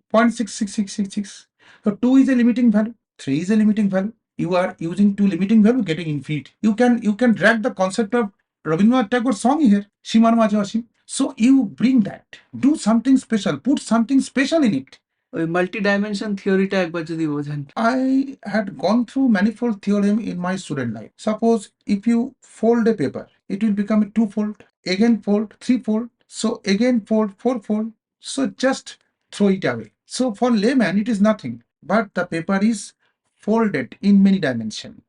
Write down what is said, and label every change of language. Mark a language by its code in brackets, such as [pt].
[en] 0.66666. So 2 is a limiting value, 3 is a limiting value. You are using 2 limiting value, getting infinity. You can drag the concept of Rabindranath Tagore's song here, Shimar Majawasim. So you bring that, do something special, put something special in it. [bn] ওই multi dimension থিওরিটা একবার যদি বোঝান। [en] I had gone through manifold theorem in my student life. Suppose if you fold a paper, it will become a two-fold, again fold, three-fold, so again fold, four-fold. So just throw it away. So for layman, it is nothing, but the paper is folded in many dimensions.